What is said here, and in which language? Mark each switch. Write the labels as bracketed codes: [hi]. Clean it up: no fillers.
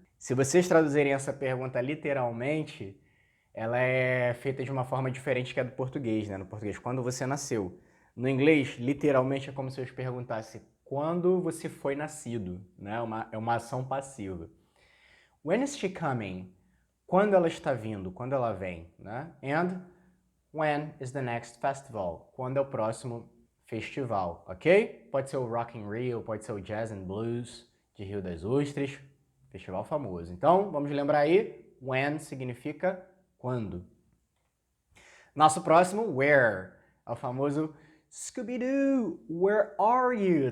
[pt] Se vocês traduzirem essa pergunta literalmente, ela é feita de uma forma diferente que a do português, né? No português, quando você nasceu. No inglês, literalmente é como se eu te perguntasse quando você foi nascido, né? É uma ação passiva. [en] When is she coming? [pt] Quando ela está vindo, quando ela vem, né? [en] And when is the next festival? [pt] Quando é o próximo festival, ok? Pode ser o Rock in Rio, pode ser o Jazz and Blues de Rio das Ostras, festival famoso. Então, vamos lembrar aí, when significa quando. Nosso próximo, where, é o famoso Scooby-Doo, [en] where are you?